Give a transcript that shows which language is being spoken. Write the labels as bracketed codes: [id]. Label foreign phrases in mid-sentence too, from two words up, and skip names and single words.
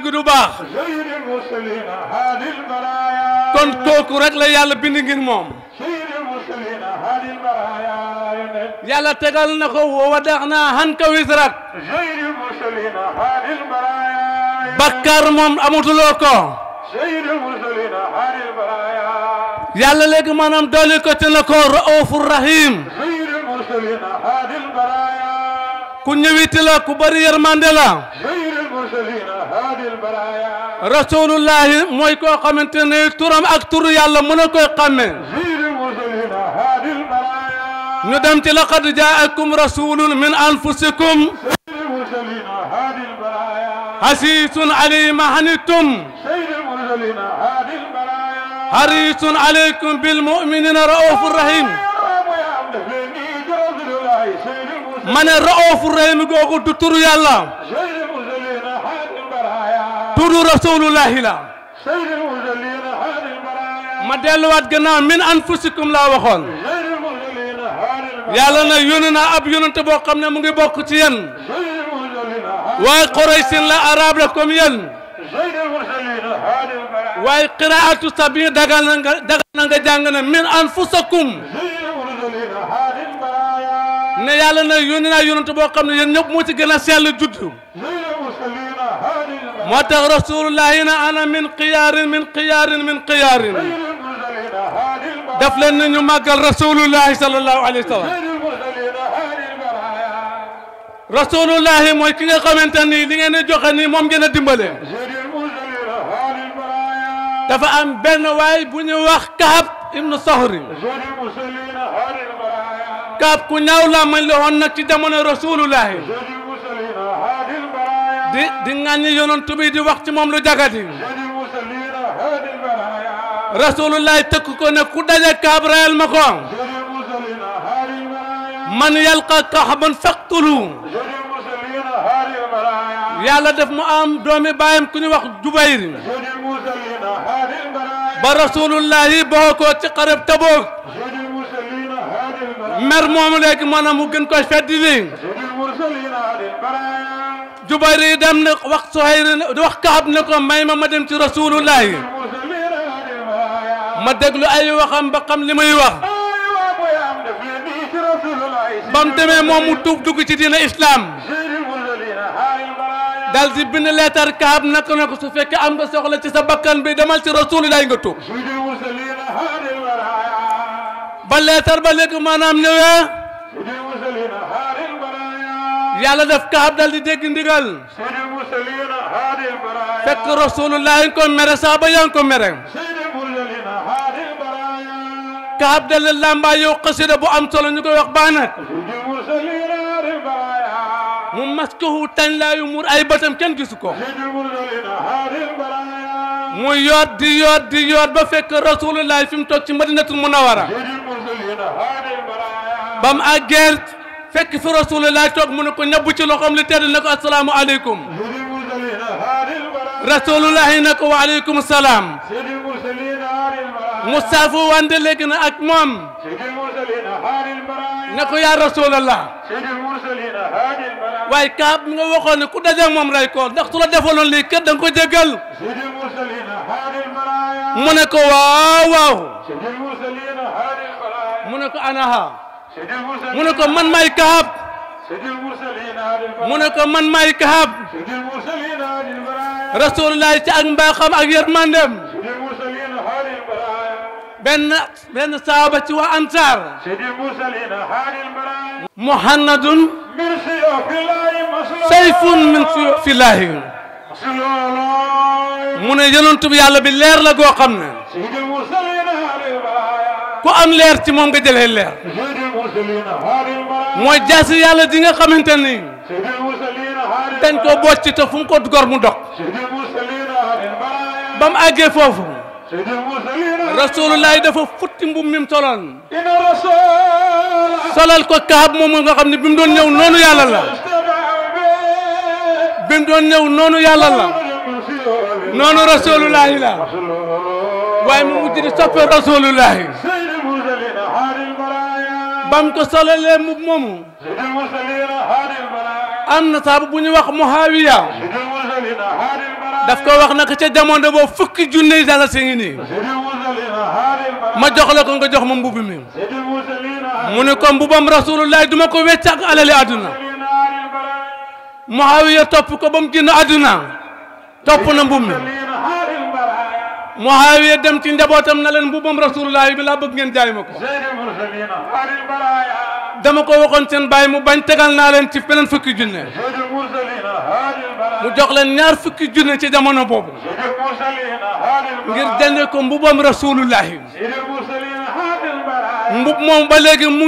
[wo] gi du baax [ar] سيد المرسلين هادي البرايا [wo] kon kooku rek la yàlla bind ngir moom [ar] سيد المرسلين هادي البرايا [wo] yàlla tegal na ko [ar] ووضعنا عنك وزرك سيد المرسلين هادي البرايا [wo] bakkar moom amutuloo ko [ar] سيد المرسلين هادي البرايا [wo] yàlla léegi maanaam dooli ko te na ko [ar] رؤوف رحيم سيد المرسلين هادي البرايا [wo] ku ñëwiti la ku bari yërmande la [ar] سيد المرسلين هادي البرايا [wo] rasulullahi mooy koo xamante ne turam ak turu yàlla mën a koy xàmme [ar] سيد المرسلين هادي البرايا [wo] ñu dem ci [ar] لقد جاءكم رسول من أنفسكم سيد المرسلين هادي البرايا حريص عليه ما عنتم سيد المرسلين هادي البرايا حريص عليكم بالمؤمنين رؤوف رحيم يا عبد الفني رسول الله سيد المرسلين [wo] ma ne [ar] رؤوف رحيم [wo] googu du turu yàlla [ar] سيد المرسلين هادي البرايا [wo] turu rasulullahi la [ar] سيد المرسلين هادي البرايا [wo] ma delluwaat gannaaw [ar] من أنفسكم [wo] laa waxoon [ar] سيد المرسلين هادي البرايا [wo] yàlla na yónni naa ab yónnante boo xam ne mu ngi bokk ci yéen [ar] سيد المرسلين هادي [wo] waaye Quraysin la arab la comme yéen [ar] سيد المرسلين هادي البرايا [wo] waaye qiraatu sabi dagal na nga jàng ne [ar] من أنفسكم سيد المرسلين هادي البرايا [wo] ne yàlla na yónni naa yónnante boo xam ne yéen ñëpp moo ci gën a sell juddu [ar] سيد المرسلين هادي البرايا [wo] moo tax rasulullahi na [ar] أنا من خيار من خيار من خيار سيد المرسلين هادي البرايا [wo] daf leen ni ñu màggal rasulullahi [ar] صلى الله عليه وسلم سيد المرسلين هادي البرايا [wo] rasulullahi mooy ki nga xamante ni li ngeen di joxe nii moom ngeen a dimbale [ar] سيد المرسلين هادي البرايا [wo] dafa am benn waay bu ñu wax Kaab ibnu Sohri [ar] سيد المرسلين هادي البرايا [wo] Kaab ku ñaaw la mañ la woon nag ci jamono rasulullahi [ar] سيد المرسلين هادي البرايا [wo] di ŋàññi yonent bi di wax ci moom lu jagati [ar] سيد المرسلين هادي البرايا [wo] rasulullahi tëkk ko ne ku daje Kaab rayal ma ko [ar] سيد المرسلين هادي البرايا من يلقى كعبا فاقتلوه سيد المرسلين هادي البرايا [wo] yàlla def mu am doomi baayam ku ñu wax Jubayr [ar] سيد المرسلين هادي البرايا [wo] ba rasulullahi boo ko ci xareb Tabuk [ar] سيد المرسلين هادي البرايا [wo] mer moomu léegi maanaam mu gën koy feddi li [ar] سيد المرسلين هادي البرايا [wo] Jubayr yi dem ne wax Suhayr wax Kaab ne ko may ma dem ci rasulullahi [ar] المرسلين هادي البرايا [wo] ma déglu ay waxam ba xam li muy wax [ar] ايوه ابو يا عم دفلني رسول الله [wo] ba mu demee moom mu tuub dugg ci diina islam [ar] سيد المرسلين هادي البرايا [wo] dal di bind leetar Kaab naka na ko su fekkee am nga soxla ci sa bakkan bi demal ci rasulullahi nga tuub [ar] سيد المرسلين هادي البرايا [wo] ba leetar ba léegi maanaam ñëwee [ar] سيد المرسلين هادي البرايا [wo] yàlla def Kaab dal di dégg ndigal [ar] سيد المرسلين هادي البرايا [wo] fekk rasulullahi nga ko mere saaba yaa ngi ko mere [ar] سيد المرسلين هادي البرايا [wo] Kaab dal di làmbaa yow xasida bu am solo ñu koy wax baanat [ar] سيد المرسلين هادي البرايا [wo] mu maskahu tañ laayu mur ay bëtam kenn gisu ko [ar] سيد المرسلين هادي البرايا [wo] mu di yoot ba fekk rasulullahi fi mu toog ci [ar] المدينة المنورة سيد المرسلين هادي البرايا [wo] ba mu àggee fekk fi rasulullahi toog mu ne ko ñabbu ci loxoom li tedd ne ko [ar] السلام عليكم سيد المرسلين هادي البرايا [wo] rasulullahi ne ko [ar] وعليكم السلام سيد المرسلين هادي البرايا [wo] mu saafu wante léegi na ak moom [ar] سيد المرسلين هادي البرايا [wo] ne ko [ar] يا رسول الله سيد المرسلين هادي البرايا [wo] waaye Kaab mi nga waxoon ne ku dajeeg moom ray ko ndax su la defaloon lii kër da nga ko jéggal [ar] سيد المرسلين هادي البرايا [wo] mu ne ko waaw waaw [ar] سيد المرسلين هادي البرايا [wo] mu ne ko anaha [ar] سيد المرسلين [wo] mu ne ko man maay Kaab [ar] سيد المرسلين هادي البرايا [wo] mu ne ko man maay Kaab [ar] سيد المرسلين هادي البرايا [wo] rasulullahi ci ak mbaaxam ak yërmandem [ar] سيد المرسلين هادي البرايا [wo] benn saaba ci waa Ansaar [ar] سيد المرسلين هادي البرايا muhammadun من سيوف الله مسلول سيف من سيوف الله مسلول [wo] mu ne yonent bi yàlla bi leer la goo xam ne [ar] سيد المرسلين هادي البرايا [wo] ku am leer ci moom nga jëlee leer [ar] سيد المرسلين هادي البرايا [wo] mooy jaasi yàlla di nga xamante ni [ar] سيد المرسلين هادي [wo] dañ ko bocc te fu mu ko gor mu dog [ar] سيد المرسلين هادي البرايا [wo] ba mu àggee foofu [ar] سيد المرسلين [wo] rasulullahi dafa futti mbub mi mu soloon [ar] إن الرسول [wo] solal ko Kaab moom nga xam ne bi mu doon ñëw noonu yàlla la bi mu doon ñëw noonu yàlla la noonu rasulullahi la waaye mu mujj di soppe rasulullahi [ar] سيد المرسلين هادي البرايا [wo] bam ko solalee mbub moomu [ar] سيد المرسلين هادي البرايا [wo] am na saabu bu ñu wax Muawiya [ar] سيد المرسلين هادي البرايا [wo] daf ko wax naka ca jamono boobu fukki junne dala si ngi nii [ar] سيد المرسلين هادي البرايا [wo] ma jox la ko nga jox ma mbubb mi [ar] سيد المرسلين [wo] mu ne ko mbubam rasulullahi duma ko wecc ak alali àdduna [ar] هادي البرايا [wo] Muawiya topp ko ba mu génn àdduna topp na mbub mi [ar] المرسلين هادي البرايا [wo] Muawiya dem ci njabootam na leen mbubbam rasulullahi bi laa bëgg ngeen jaay ma ko dama ko waxoon seen bàyyi mu bañ tegal naa leen ci beneen fukki junne mu jox leen ñaar fukki junne ci jamono boobu ngir jëndee ko mbubam rasulullahi mbub moom ba léegi mu ngi